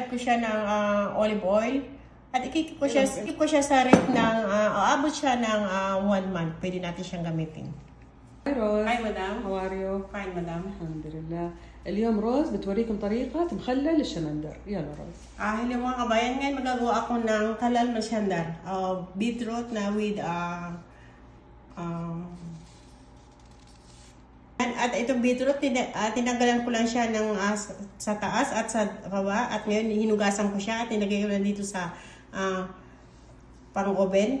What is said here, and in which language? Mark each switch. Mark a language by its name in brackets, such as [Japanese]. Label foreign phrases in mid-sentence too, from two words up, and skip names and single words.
[Filipino] mag-add ko siya ng [English] olive oil. [Filipino] At ikikip ko siya sa ref ng, aabot siya ng 1 month. Pwede natin siyang gamitin. [English] Hi روز. Hi madam. How are you? Fine madam. [Arabic] الحمد لله. اليوم روز بتوريكم طريقة مخلل الشمندر. يلا روز. [Filipino] Hello mga kabayan, ngayon magagawa ako ng kalal masyandar. Beetroot na with at itong beetroot, tinanggalan ko lang siya ng sa taas at sa baba. At ngayon, hinugasan ko siya at nilagay ko na dito sa pang-oven.